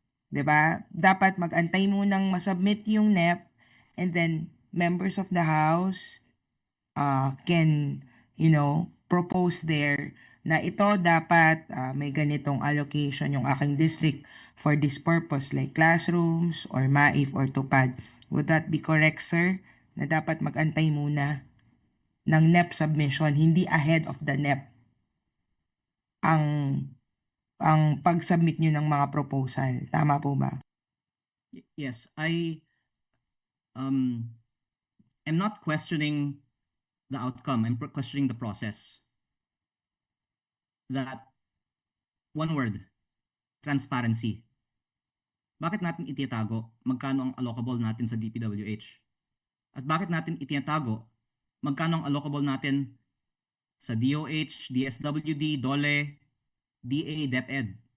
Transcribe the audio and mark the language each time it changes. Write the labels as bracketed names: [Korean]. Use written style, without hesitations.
[Filipino] 'Di ba? Dapat mag-antay munang masubmit yung NEP [English] and then members of the House can, propose there [Filipino] na ito dapat may ganitong allocation yung aking district [English] for this purpose like classrooms [Filipino] or MAIF or TUPAD. [English] Would that be correct, sir? [Filipino] Na dapat mag-antay muna ng NEP submission, hindi ahead of the NEP ang pag-submit nyo ng mga proposal. Tama po ba? [English] Yes, I am not questioning the outcome. I'm questioning the process. That one word, transparency. [Filipino] bakit natin itinago magkano ang allocable natin sa DPWH? At bakit natin itinago magkano ang allocable natin sa DOH, DSWD, DOLE, DA, DepEd?